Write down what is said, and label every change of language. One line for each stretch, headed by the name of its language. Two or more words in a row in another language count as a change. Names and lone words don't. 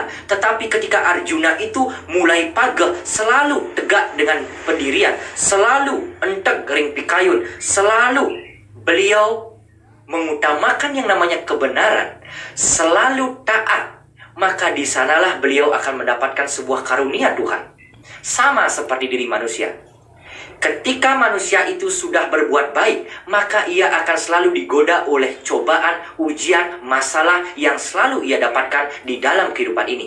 Indonesian: Tetapi ketika Arjuna itu mulai pagah, selalu tegak dengan pendirian, selalu
Balinese: entek ring pikayun,
Indonesian: selalu beliau mengutamakan yang namanya kebenaran, selalu taat, maka di sanalah beliau akan mendapatkan sebuah karunia Tuhan. Sama seperti diri manusia. Ketika manusia itu sudah berbuat baik, maka ia akan selalu digoda oleh cobaan, ujian, masalah yang selalu ia dapatkan di dalam kehidupan ini.